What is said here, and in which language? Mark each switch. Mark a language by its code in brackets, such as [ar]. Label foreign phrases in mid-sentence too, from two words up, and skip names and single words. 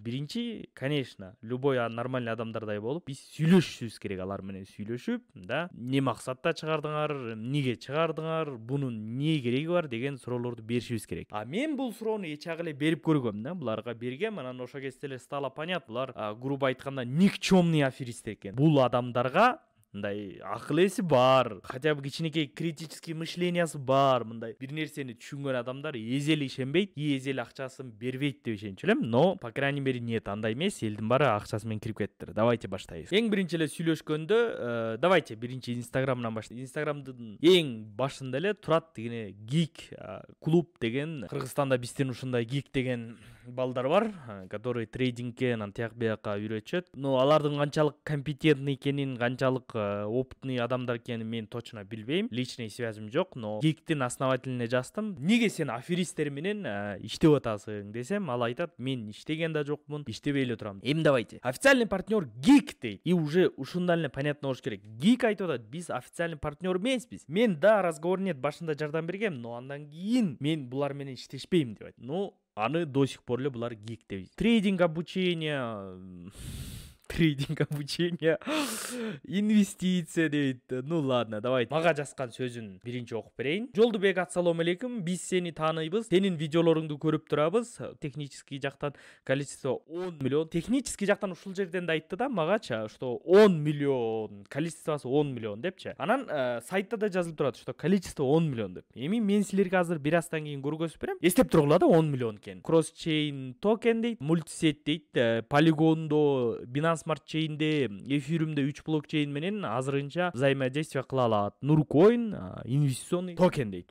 [ky] Биринчи, [ru] конечно, любой нормальный [ky] адамдардай болуп, биз сүйлөшүшүбүз керек алар менен сүйлөшүп, да, эмне максатта чыгардыңар, эмнеге чыгардыңар, бунун эмне кереги бар деген суроолорду беришибиз керек. Мен бул суроону эч ак эле берип көргөм да, буларга бергем, анан ошол кезде эле [ru] стало понятно, [ky] булар грубо айтканда [ru] никчемный аферисттер [ky] экен. Бул адамдарга мындай акыл эси бар, [ru] хотя бы [ky] кичинекей [ru] критический мышлениясы [ky] бар, мындай бир нерсени түшүнгөн адамдар эзели ишенбейт, эзели акчасын бербейт деп ишенчү элем, [ru] но по крайней мере нет, [ky] андай эмес, элдин баары акчасы менен кирип кеттир. Давайте баштайбыз. Эң биринчи эле сүйлөшкөндө, давайте биринчи Инстаграмдан баштайбыз. Инстаграмдын эң башында эле турат деген гик клуб деген, Кыргызстанда биздин ушундай гик деген балдар бар, [ru] которые трейдингке [ky] анан тияк бияка үйрөтүшөт. Но алардын канчалык компетентный экенин, канчалык опытный адамдар экенин мен точно билбейм. [ru] Личный связым [ky] жок, но гиктин основателине жаздым. Неге сен аферисттер менен иштеп атасың десем, ал айтат, мен иштеген да жокмун, иштебей эле турам. Эми давайте. [ru] Официальный партнер [ky] гик дейт. [ru] И уже [ky] ушундан эле понятно болуш керек. Гик айтып атат, биз [ru] официальный партнер [ky] эмеспиз. Мен да [ru] разговор нет [ky] башында жардам бергем, но андан кийин мен булар менен иштешпейм деп айтты. Ну, аны [ru] до сих пор [ky] эле булар гик дейт. [ru] Трейдинг обучение, [ky] инвестиция дейт. [ru] Ну ладно, давайте. [ky] Мага жазган сөзүн биринчи окуп берейин. Жолдубек, [ar] السلام عليكم. [ky] Биз сени тааныйбыз. Сенин видеолоруңду көрүп турабыз. Технический жактан количество 10 миллион. Технический жактан ушул жерден да айтты да магача, что 10 миллион, количествосы 10 миллион депчи. Анан сайтта да жазылып турат, [ru] что количество 10 миллион деп. [ky] Эми мен силерге азыр бир аздан кийин көргөзүп берем. Эстеп тургула да 10 миллион экен. Кросс-чейн токен дейт, мультисет дейт, полигондо, Binance Smart Chain'de, Ethereum'de 3 блокчейн менен азырынча взаимодействие кыла алат. Nurcoin [ru] инвестиционный токен [ky] дейт.